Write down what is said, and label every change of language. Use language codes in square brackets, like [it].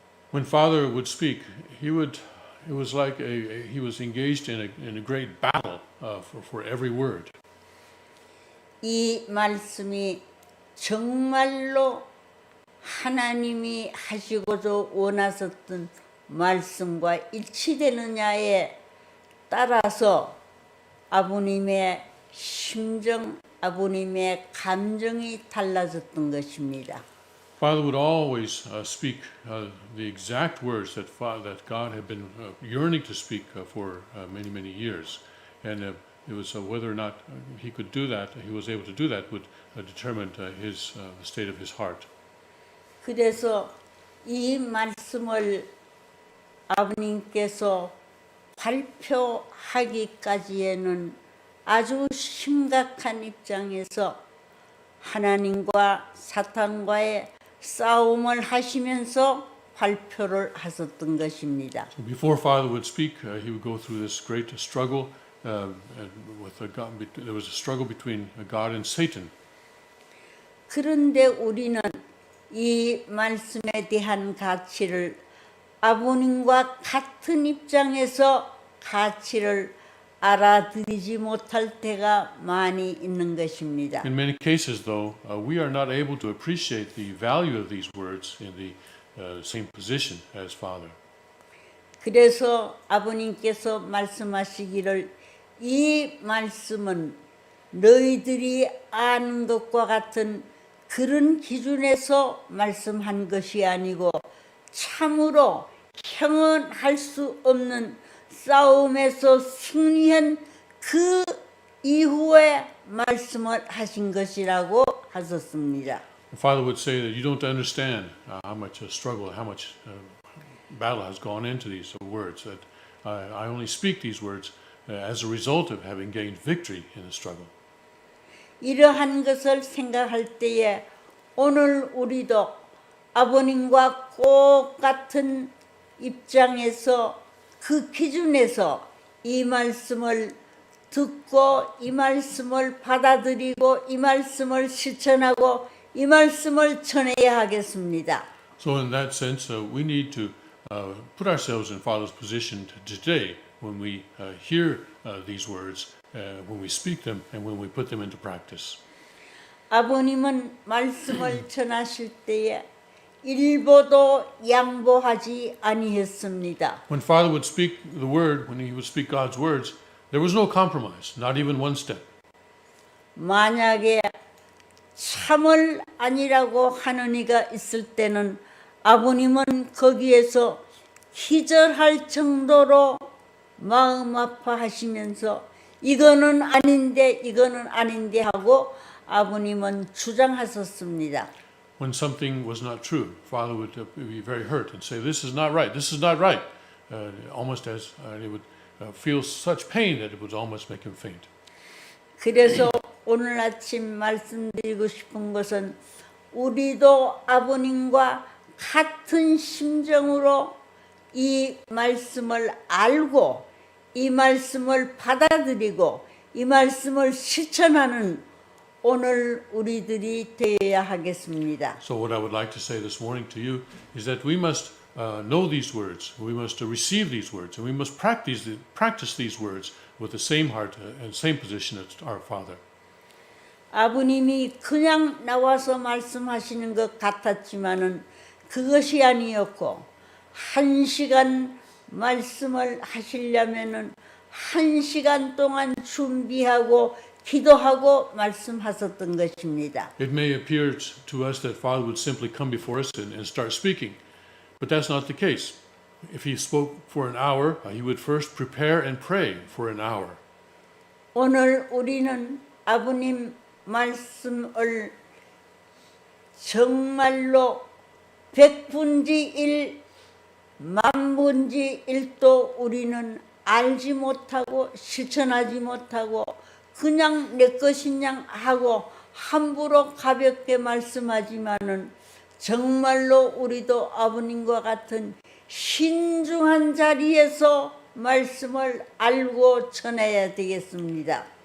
[en] When Father would speak, it was like he was engaged in a great battle for every word. [ko] 이 말씀이 정말로 하나님이 하시고도 원하셨던 말씀과 일치되느냐에 따라서 아버님의 심정, 아버님의 감정이 달라졌던 것입니다. [en] Father would always speak the exact words that God had been yearning to speak for many years, and it was whether or not he could do that, he was able to do that, would determine his the state of his heart. [ko] 그래서 이 말씀을 아버님께서 발표하기까지에는 아주 심각한 입장에서 하나님과 사탄과의 싸움을 하시면서 발표를 하셨던 것입니다. [en] So before Father would speak, he would go through this great struggle. There was a struggle between God and Satan. [ko] 그런데 우리는 이 말씀에 대한 가치를 아버님과 같은 입장에서 가치를 알아들이지 못할 때가 많이 있는 것입니다. [en] In many cases, though, we are not able to appreciate the value of these words in the same position as Father. [ko] 그래서 아버님께서 말씀하시기를 이 말씀은 너희들이 아는 것과 같은 그런 기준에서 말씀한 것이 아니고 참으로 형언할 수 없는 싸움에서 승리한 그 이후에 말씀을 하신 것이라고 하셨습니다. [en] Father would say that you don't understand how much struggle, how much battle has gone into these words. That I only speak these words as a result of having gained victory in the struggle. [ko] 이러한 것을 생각할 때에 오늘 우리도 아버님과 똑같은 입장에서 그 기준에서 이 말씀을 듣고 이 말씀을 받아들이고 이 말씀을 실천하고 이 말씀을 전해야 하겠습니다. [en] So in that sense, we need to put ourselves in Father's position today when we hear these words, when we speak them, and when we put them into practice. [ko] 아버님은 말씀을 전하실 때에 일보도 양보하지 아니했습니다. [en] When Father would speak the word, when he would speak God's words, there was no compromise, not even one step. [ko] 만약에 참을 아니라고 하는 이가 있을 때는 아버님은 거기에서 기절할 정도로 마음 아파하시면서 이거는 아닌데 하고 아버님은 주장하셨습니다. [en] when something was not true. Father would be very hurt and say, "This is not right. This is not right." Almost as he would feel such pain that it would almost make him faint. [ko] 그래서 오늘 아침 말씀드리고 싶은 것은 우리도 아버님과 같은 심정으로 이 말씀을 알고 이 말씀을 받아들이고 이 말씀을 실천하는 오늘 우리들이 되어야 하겠습니다. [en] So what I would like to say this morning to you is that we must know these words, we must receive these words, and we must practice these words with the same heart and same position as our Father. [ko] 아버님이 그냥 나와서 말씀하시는 것 같았지만은 그것이 아니었고 1시간 말씀을 하시려면은 1시간 동안 준비하고 기도하고 말씀하셨던 것입니다. [en] It may appear to us that Father would simply come before us and start speaking, but that's not the case. If he spoke for an hour, he would first prepare and pray for an hour. [ko] 오늘 우리는 아버님 말씀을 정말로 100분지 1, 만분지 1도 우리는 알지 못하고 실천하지 못하고 그냥 내 것이냐 하고 함부로 가볍게 말씀하지만은 정말로 우리도 아버님과 같은 신중한 자리에서 말씀을 알고 전해야 되겠습니다.